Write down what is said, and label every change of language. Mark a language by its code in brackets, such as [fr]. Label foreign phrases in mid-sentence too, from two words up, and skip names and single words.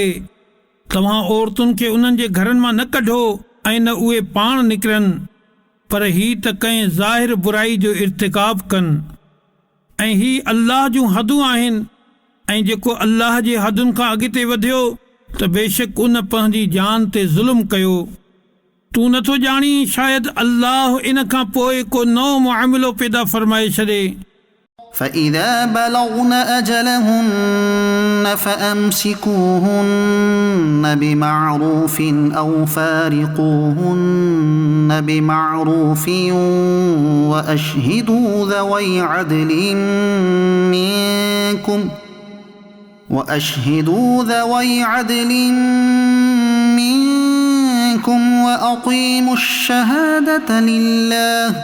[sd] तव्हां औरतुनि खे उन्हनि जे घरनि मां न कढो ऐं न उहे पाण निकिरनि, पर ही त कंहिं ज़ाहिर बुराई जो इर्तिकाब कनि ऐं ही अल्लाह जूं हदूं आहिनि। ऐं जेको अल्लाह जे हदुनि खां अॻिते वधियो त बेशक उन पंहिंजी जान ते ज़ुल्म कयो। तूं नथो ॼाणी शायदि अल्लाह इन खां पोइ को नओं मुआमिलो पैदा फरमाए छॾे। [ar] فإذا بلغن أجلهن فأمسكوهن بمعروف أو فارقوهن بمعروف وأشهدوا ذوي عدل منكم وأقيموا الشهادة لله